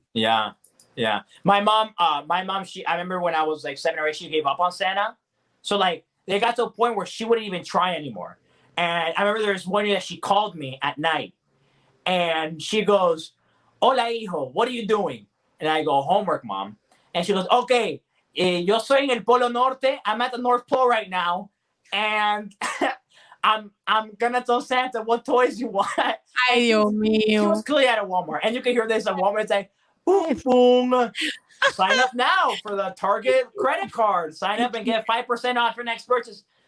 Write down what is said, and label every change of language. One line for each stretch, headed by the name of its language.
English: Yeah. Yeah. My mom, I remember when I was like 7 or 8, she gave up on Santa. So like they got to a point where she wouldn't even try anymore. And I remember there was one year that she called me at night and she goes,
Spanish: hola, hijo,
English: what are you doing? And I go, homework, mom. And she goes, okay,
Spanish: yo soy en el Polo Norte.
English: I'm at the North Pole right now. And I'm gonna tell Santa what toys you want.
Spanish: Ay, Dios mío.
English: She was clearly at a Walmart. And you can hear this at Walmart. It's like, boom, boom. Sign up now for the Target credit card. Sign up and get 5% off your next purchase.